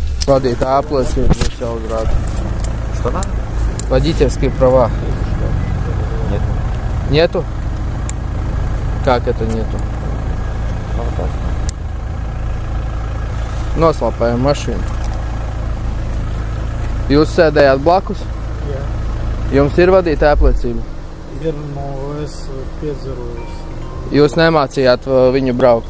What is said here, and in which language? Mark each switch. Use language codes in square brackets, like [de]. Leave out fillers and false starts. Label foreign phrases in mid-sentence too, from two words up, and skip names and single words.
[ru] Водитель оплачивает все сразу. Что надо? Водительские права. Нет. Нету? Как это нету? [lv] Noslapējam mašīnu. Jūs sēdējāt blakus? Jā. Jums ir vadītāja apliecība? Ir, no es piedzerojos. Jūs nemācījāt viņu braukt?